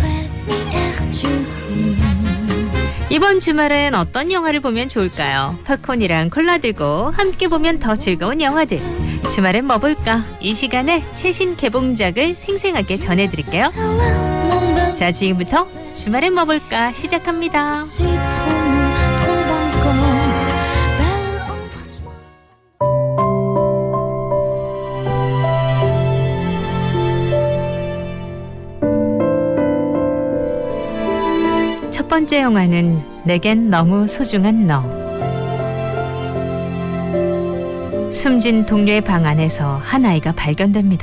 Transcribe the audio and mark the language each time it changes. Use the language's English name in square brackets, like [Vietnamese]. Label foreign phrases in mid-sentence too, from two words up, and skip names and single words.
[Korean] 이번 주말엔 어떤 영화를 보면 좋을까요? 팝콘이랑 콜라 들고 함께 보면 더 즐거운 영화들. 주말엔 뭐 볼까? 이 시간에 최신 개봉작을 생생하게 전해드릴게요. 자, 지금부터 주말엔 뭐 볼까 시작합니다. [French] si trop mou, trop encore. Belle, embrasse-moi. [Korean] 첫 번째 영화는 내겐 너무 소중한 너. 숨진 동료의 방 안에서 한 아이가 발견됩니다.